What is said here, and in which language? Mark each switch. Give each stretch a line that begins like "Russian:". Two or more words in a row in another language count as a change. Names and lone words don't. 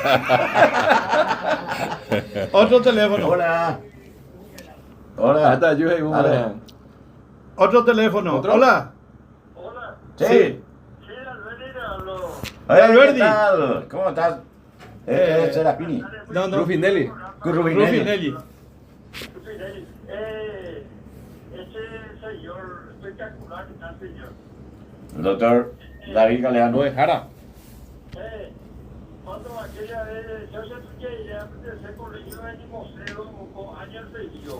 Spanish: Otro teléfono. Hola. Ah, está, yo soy un Dale. Otro teléfono. ¿Otro? Hola. Sí. Hola, Alberti. ¿qué tal? ¿Cómo estás? Es Serafini. No. Rufinelli. Rufinelli. Ese señor espectacular que está, señor. Doctor David Galeano. No es Jara. Cuando aquella vez yo se tuve ya se colegio en museo con años de yo.